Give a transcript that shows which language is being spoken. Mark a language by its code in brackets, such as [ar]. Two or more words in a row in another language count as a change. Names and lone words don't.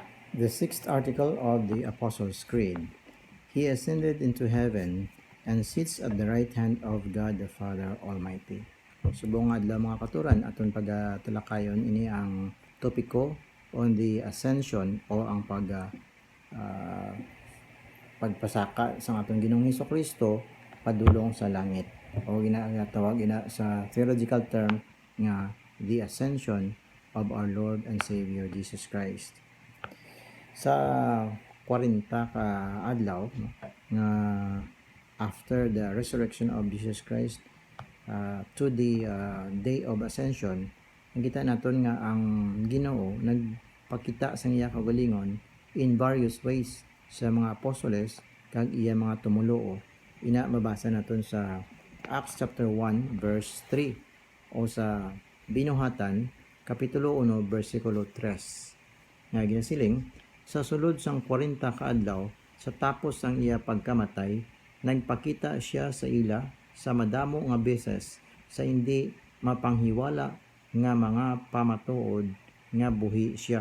[en] The sixth article of the Apostles' Creed. He ascended into heaven and sits at the right hand of God the Father Almighty. [hil] Subong adlaw mga katuran aton pagatalakayon ini ang topiko [en] on the ascension [hil] o ang pagpasaka sa atong Ginoong Hesukristo padulong sa langit o ginatawag sa [en] theological term [hil] nga [en] the ascension of our Lord and Savior Jesus Christ. [hil] Sa 40 ka adlaw no, nga [en] after the resurrection of Jesus Christ to the day of ascension, [hil] nakita naton nga ang Ginoo nagpakita sa iya kaugalingon [en] in various ways [hil] sa mga apostoles kag iya mga tumuluo. Ina mabasa naton sa [en] Acts chapter 1 verse 3 [hil] o sa Binuhatan kapitulo 1 bersikulo 3 nga ginasiling sa sulod sang 40 ka adlaw sa tapos sang iya pagkamatay nagpakita siya sa ila sa madamo nga beses sa hindi mapanghiwala nga mga pamatuod nga buhi siya.